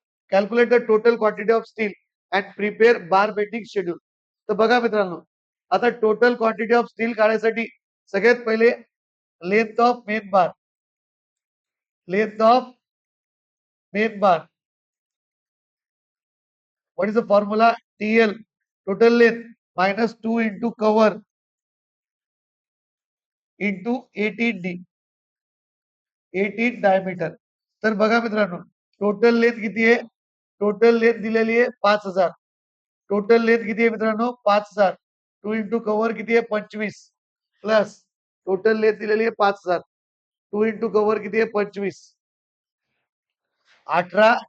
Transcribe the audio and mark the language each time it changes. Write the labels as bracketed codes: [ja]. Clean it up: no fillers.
[en] Calculate the total quantity of steel and prepare bar bending schedule. [mr] तर बघा मित्रांनो, आता टोटल क्वांटिटी ऑफ स्टील काढायसाठी सगळ्यात पहिले length of main bar, length of main bar. [en] What is the formula? TL, total length, minus 2 into cover into 18D, 18 diameter. [mr] तर बघा मित्रांनो, टोटल लेंथ किती आहे, टोटल लेंथ दिलेली आहे 5000. टोटल लेंथ किती आहे मित्रांनो 5000. 2 इंटू कव्हर किती आहे 25 प्लस टोटल लेंथ दिलेली आहे 5000. 2 इंटू कव्हर किती आहे 25, 18.